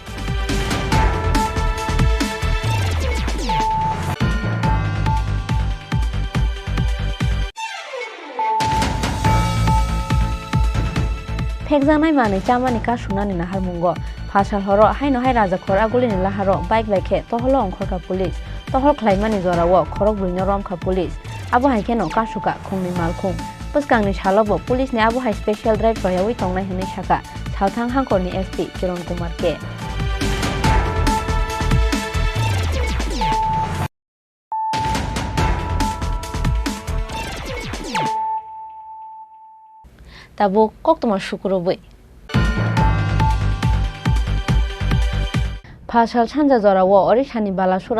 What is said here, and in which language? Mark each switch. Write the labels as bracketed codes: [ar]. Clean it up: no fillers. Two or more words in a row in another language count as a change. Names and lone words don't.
[trp] फेकजानाय मानै चामानि कासुनानि नाहार मुंगो फासाल हरो हाइनो हाय राजाखर आगुलिनि लाहारो बाइक बाइखे तहलो अंखरका पुलिस तहल खलाइमानि जरावो खरक बुइनो रमखा पुलिस आबो हाइखेनो कासुका खुंनि मालखुं पुस्कांनि सालबो पुलिसनि आबो हाय स्पेशल ड्राइव रयावै तंनाय हनै साका सालथां हांखरनि एसपी किरण कुमार के ताबो कक्तमा शुक्रबै फासाल सानजा जरावो ओरिसानि बालासुर